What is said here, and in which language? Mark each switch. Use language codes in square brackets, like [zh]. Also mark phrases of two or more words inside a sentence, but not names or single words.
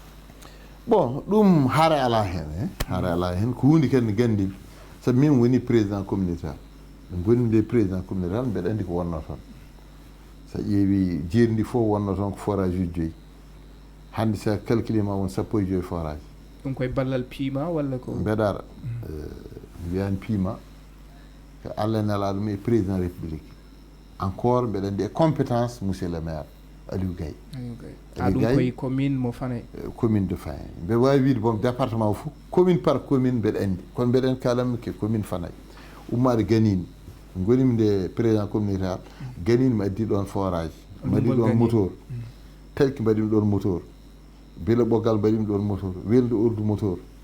[ff] bon ɗum haare alaa heen haare alaa heen ko huunde kadi nde ganndimi sabi min woni [fr] président communautaire [ff] ɗum gonmi nde [fr] président communautaire [ff] mbeɗa anndi ko wonno toon so ƴeewi jeeri ndi fof wonno toon ko forage uji 5 hannde sa calculé ma won 15 forage ɗum koye ballal piima walla ko mbeɗaɗa wiyani piima ko Allah nela ɗum e [fr] président république encore [ff] mbeɗa anndi e [fr] compétence monsieur le maire [ff] Aliou Gaye ɗum koye commune mo Fanaye commune de Fanaye mbeɗa wawi wiide [fr] bon département [ff] o fof [fr] commune par commune [ff] mbeɗa anndi kono mbeɗa anndi kalanmi ke commune Fanaye ummade ganini gonimi nde [fr] président communautaire [ff] ganini mi addi ɗon forage mi addi ɗon moteur telki mbaɗimi ɗon moteur bele ɓoggal mbaɗimi ɗon moteur welde urdu moteur